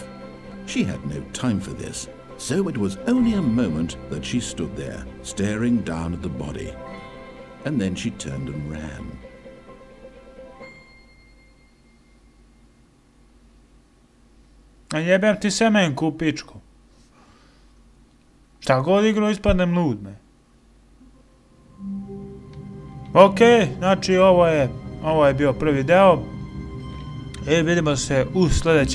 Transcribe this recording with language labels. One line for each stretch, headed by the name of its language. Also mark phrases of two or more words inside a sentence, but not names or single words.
English: She had no time for this, so it was only a moment that she stood there, staring down at the body. And then she turned and ran.
Serbian: A jebem ti semenku u pičku. Šta god igro ispadnem ludne. Ok, znači ovo je bio prvi deo. I vidimo se u sljedećem